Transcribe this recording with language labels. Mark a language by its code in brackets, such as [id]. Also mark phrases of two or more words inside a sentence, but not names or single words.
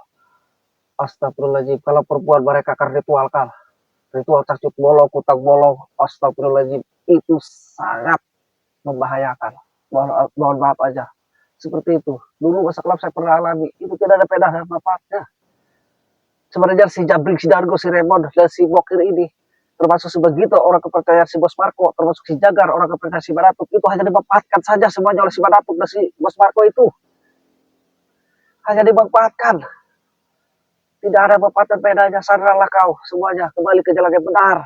[id] Astagfirullahaladzim. Kalau perempuan mereka akan ritualkan. Ritual cacuk bolong, kutang bolong. Astagfirullahaladzim. Itu sangat membahayakan. Mohon maaf aja. Seperti itu. Dulu masa kelam saya pernah alami. Itu tidak ada pedah dan manfaatnya. Sebenarnya si Jabrik, si Dargo, si Raymond, dan si Bokir ini, termasuk sebegitu orang kepercayaan si Bos Marco, termasuk si Jagar, orang kepercayaan si Badatuk, itu hanya dimanfaatkan saja semuanya oleh si Badatuk dan si Bos Marco itu. Hanya dimanfaatkan. Tidak ada manfaat dan bedanya. Sadarlah kau semuanya, kembali ke jalan yang benar.